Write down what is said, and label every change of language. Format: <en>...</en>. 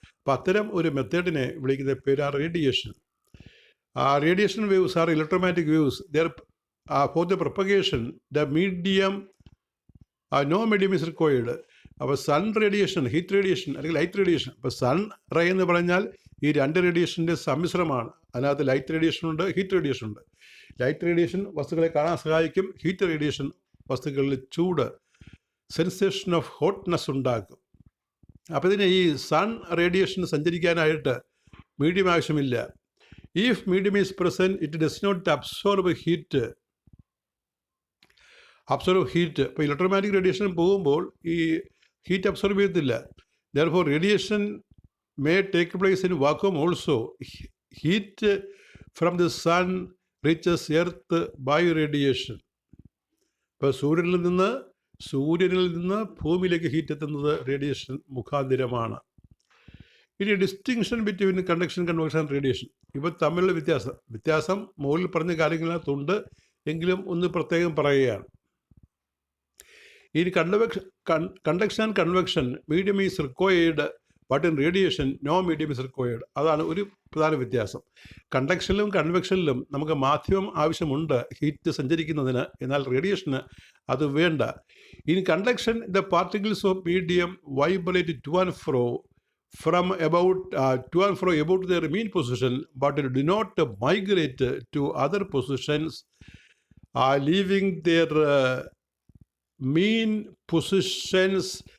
<ml>അപ്പം അത്തരം ഒരു മെത്തേഡിനെ വിളിക്കുന്ന പേരാണ് radiation.</ml> <en>Radiation waves are electromagnetic waves. For the propagation, the medium, no medium is required.</en> <ml>അപ്പോൾ സൺ റേഡിയേഷൻ, ഹീറ്റ് റേഡിയേഷൻ അല്ലെങ്കിൽ ലൈറ്റ് റേഡിയേഷൻ. അപ്പോൾ സൺ റേ എന്ന് പറഞ്ഞാൽ ഈ രണ്ട് റേഡിയേഷൻ്റെ സമ്മിശ്രമാണ്. അതിനകത്ത് ലൈറ്റ് റേഡിയേഷൻ ഉണ്ട്, ഹീറ്റ് റേഡിയേഷൻ ഉണ്ട്. ലൈറ്റ് റേഡിയേഷൻ വസ്തുക്കളെ കാണാൻ സഹായിക്കും. ഹീറ്റ് റേഡിയേഷൻ വസ്തുക്കളിൽ ചൂട്, സെൻസേഷൻ ഓഫ് ഹോട്ട്നെസ് ഉണ്ടാക്കും. അപ്പോൾ ഇതിന് ഈ സൺ റേഡിയേഷൻ സഞ്ചരിക്കാനായിട്ട് മീഡിയം ആവശ്യമില്ല.</ml> <en>If medium is present, it does not absorb heat.</en> <ml>ഇപ്പോൾ ഇലക്ട്രോമാഗ്നറ്റിക് റേഡിയേഷൻ പോകുമ്പോൾ ഈ ഹീറ്റ് അബ്സോർബ് ചെയ്യത്തില്ല.</ml> <en>Therefore, radiation may take place in vacuum also. Heat from the sun reaches earth by radiation.</en> <ml>ഇപ്പോൾ സൂര്യനിൽ നിന്ന് ഭൂമിയിലേക്ക് heat എത്തുന്നത് റേഡിയേഷൻ മുഖാന്തിരമാണ്. ഇനി distinction between conduction, convection, radiation. ഇവ തമ്മിലുള്ള വ്യത്യാസം മുകളിൽ പറഞ്ഞ കാര്യങ്ങളിനകത്തുണ്ട്, എങ്കിലും ഒന്ന് പ്രത്യേകം പറയുകയാണ്.</ml> <en>ഇനി conduction and convection medium is required, but in radiation no medium is required.</en> <ml>അതാണ് ഒരു പ്രധാന വ്യത്യാസം. കണ്ടക്ഷനിലും കൺവെക്ഷനിലും നമുക്ക് മാധ്യമം ആവശ്യമുണ്ട് ഹീറ്റ് സഞ്ചരിക്കുന്നതിന്, എന്നാൽ റേഡിയേഷന് അത് വേണ്ട.</ml> <en>In conduction the particles of medium vibrate to and fro from about to and fro about their mean position, but do not migrate to other positions, leaving their mean positions.</en>